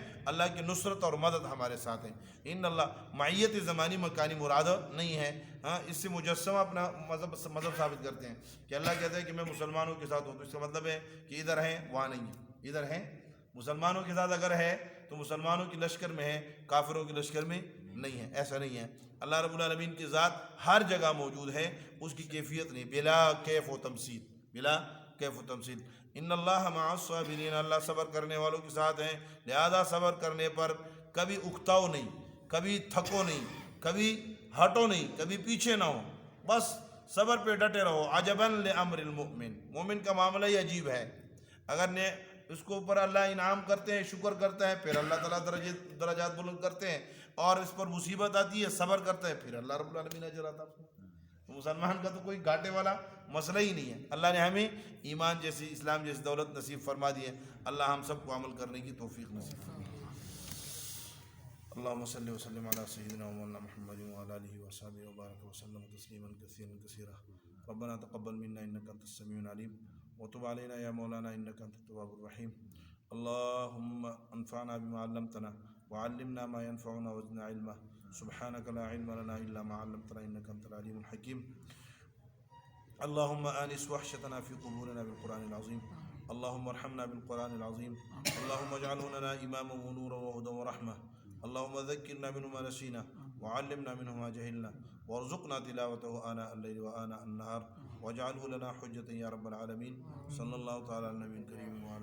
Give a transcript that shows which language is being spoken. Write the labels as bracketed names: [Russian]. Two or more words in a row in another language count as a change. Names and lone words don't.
[Urdu] اللہ کی نصرت اور مدد ہمارے ساتھ ہے۔ ان اللہ، معیت زمانی مکانی مراد نہیں ہے، ہاں اس سے مجسمہ اپنا مذہب ثابت کرتے ہیں کہ اللہ کہتا ہے کہ میں مسلمانوں کے ساتھ ہوں، تو اس کا مطلب ہے کہ ادھر ہیں وہاں نہیں ہے، ادھر ہیں مسلمانوں کے ساتھ اگر ہے تو مسلمانوں کی لشکر میں ہے، کافروں کی لشکر میں نہیں ہے، ایسا نہیں ہے۔ اللہ رب العالمین کی ذات ہر جگہ موجود ہے، اس کی کیفیت نہیں، [Arabic] بلا کیف و تمثیل، بلا کیف و تمثیل۔ ان اللہ مع الصابرین، [Urdu] اللہ صبر کرنے والوں کے ساتھ ہیں، لہذا صبر کرنے پر کبھی اکتاؤ نہیں، کبھی تھکو نہیں، کبھی ہٹو نہیں، کبھی پیچھے نہ ہو، بس صبر پہ ڈٹے رہو۔ [Arabic] عجباً لامر المؤمن، [Urdu] مومن کا معاملہ ہی عجیب ہے، اگر نے اس کو اوپر اللہ انعام کرتے ہیں، شکر کرتا ہے، پھر اللہ تعالیٰ درجات بلند کرتے ہیں، اور اس پر مصیبت آتی ہے، صبر کرتا ہے، پھر اللہ رب العالمین اجر عطا فرماتا ہے۔ تو مسلمان کا تو کوئی گھاٹے والا مسئلہ ہی نہیں ہے۔ اللہ نے ہمیں ایمان جیسی، اسلام جیسی دولت نصیب فرما دی ہے، اللہ ہم سب کو عمل کرنے کی توفیق نصیب فرمائے۔ [Arabic] اللهم صل وسلم على سيدنا ومولانا محمد وعلى اله وصحبه وبارك وسلم تسليما كثيرا كثيرا. ربنا تقبل منا انك انت السميع العليم وتب علينا يا مولانا انك انت التواب الرحيم. اللهم انفعنا بما علمتنا وعلمنا ما ينفعنا وزدنا علما. سبحانك لا علم لنا الا ما علمتنا انك انت العليم الحكيم. اللهم آنس وحشتنا في قبورنا بالقرآن العظيم اللهم ارحمنا بالقرآن العظيم. اللهم اجعله لنا إماما ونورا وهدى ورحمة. اللهم ذكرنا منه ما نسينا وعلمنا منه ما جهلنا وارزقنا تلاوته آناء الليل وآناء النهار واجعله لنا حجة يا رب العالمين. صلی اللہ تعالیٰ علی النبی الکریم.